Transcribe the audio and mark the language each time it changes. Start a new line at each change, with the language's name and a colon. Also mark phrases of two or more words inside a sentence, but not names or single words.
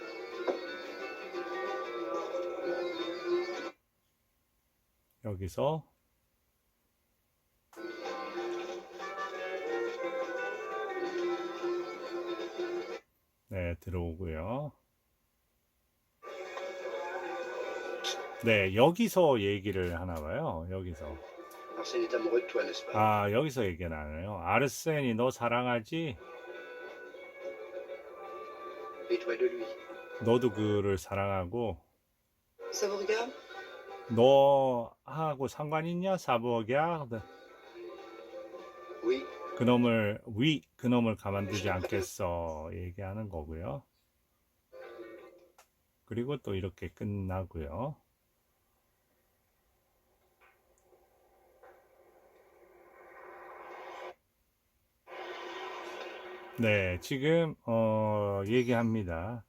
Korean: 여기서 네, 들어오고요. 네, 여기서 얘기를 하나 봐요. 여기서.
French: Arsène est amoureux de toi, n'est-ce pas?
Korean: 아, 여기서 얘기 나네요. 아르센이 너 사랑하지?
French: Et toi de lui.
Korean: 너도 그를 사랑하고
French: Ça vous regarde?
Korean: 너하고 상관 있냐? 사부어기야?
French: Oui,
Korean: 그놈을 가만두지 않겠어. 얘기하는 거고요. 그리고 또 이렇게 끝나고요. 네, 지금 얘기합니다.